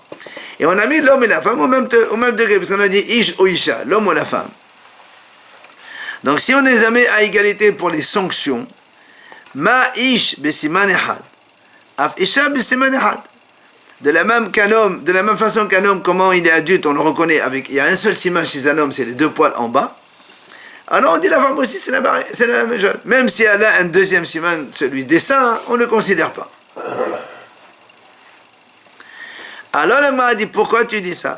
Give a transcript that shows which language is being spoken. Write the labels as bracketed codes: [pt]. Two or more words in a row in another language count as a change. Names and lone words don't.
[fr] Et on a mis l'homme et la femme au même degré, parce qu'on a dit ish ou isha, l'homme ou la femme. Donc si on les a mis à égalité pour les sanctions, [he] מה איש בסימן אחד אף אשה בסימן אחד. [fr] De la même façon qu'un homme, comment il est adulte, on le reconnaît il y a un seul siman chez un homme, c'est les deux poils en bas. Alors on dit la femme aussi, c'est la même chose. Même si elle a un deuxième siman, celui des seins, on ne le considère pas. Alors la m'a dit, pourquoi tu dis ça?